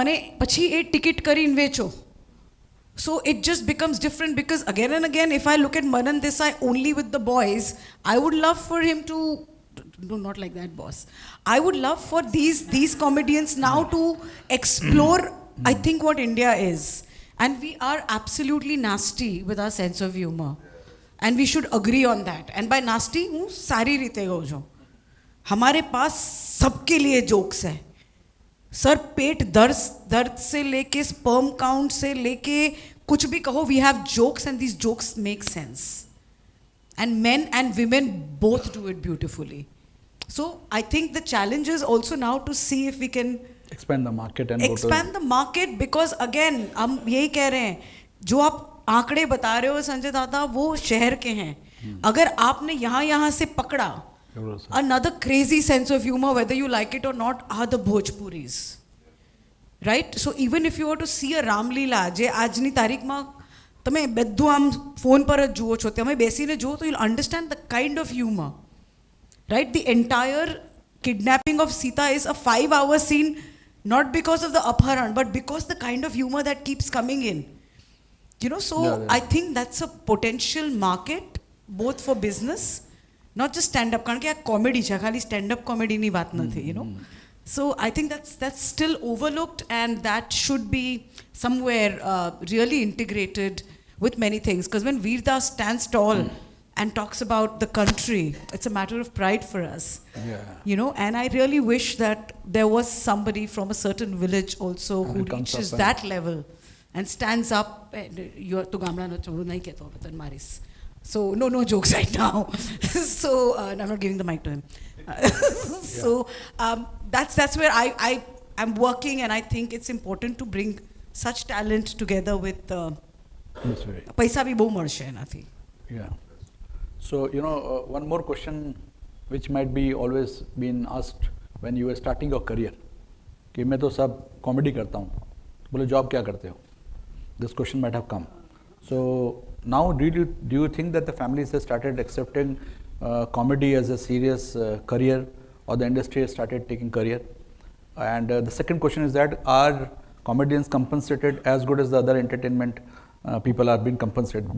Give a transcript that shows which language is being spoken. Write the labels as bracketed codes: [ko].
[gu] અને પછી એ ટિકિટ કરીને વેચો. [en] So it just becomes different because again and again, if I look at Manan Desai only with the boys, I would love for him to, no, not like that, boss. I would love for these comedians now to explore, I think, what India is. And we are absolutely nasty with our sense of humor. And we should agree on that. And by nasty, [gu] હું સારી રીતે કહું છું. [hi] हमारे पास सबके लिए jokes है. Sir, पेट दर्द से लेके स्पर्म काउंट से लेके कुछ भी कहो, [en] We have jokes and these jokes make sense, and men and women both do it beautifully. So I think the challenge is also now to see if we can expand the market and expand the market, because again [hi] हम यही कह रहे हैं, जो आप आंकड़े बता रहे हो संजय दादा, वो शहर के हैं. अगर आपने यहाँ से पकड़ा, [en] another crazy sense of humor, whether you like it or not, are the Bhojpuris, right? So even if you were to see a Ramleela, [gu] જે આજની તારીખમાં તમે બધું આમ ફોન પર જ જુઓ છો, તમે બેસીને જુઓ તો [en] you'll understand the kind of humor, right? The entire kidnapping of Sita is a 5-hour scene, not because of the Apharan, but because the kind of humor that keeps coming in, you know. So I think that's a potential market both for business, not just stand-up, [gu] કારણ કે આ comedy છે, ખાલી standup કોમેડીની વાત નથી, [en] you know. So I think that's still overlooked, and that should be somewhere really integrated with many things. Because when Veerdas stands tall and talks about the country, it's a matter of pride for us, you know. And I really wish that there was somebody from a certain village also who reaches that level and stands up. [gu] You to ગામડાનો ચોરો નહીં કહેતો હવે તને મારીશ. [en] So no jokes right now. So I'm not giving the mic to him. So that's where I'm working, and I think it's important to bring such talent together with That's right. [gu] પૈસા બી બહુ મળશે એનાથી. [en] Yeah. So, one more question which might be always been asked when you were starting your career. [hi] कि मैं तो सब comedy करता हूँ, बोले जॉब क्या करते हो? [en] This question might have come. So now do you think that the families have started accepting comedy as a serious career, or the industry has started taking career? And the second question is that are comedians compensated as good as the other entertainment people are being compensated?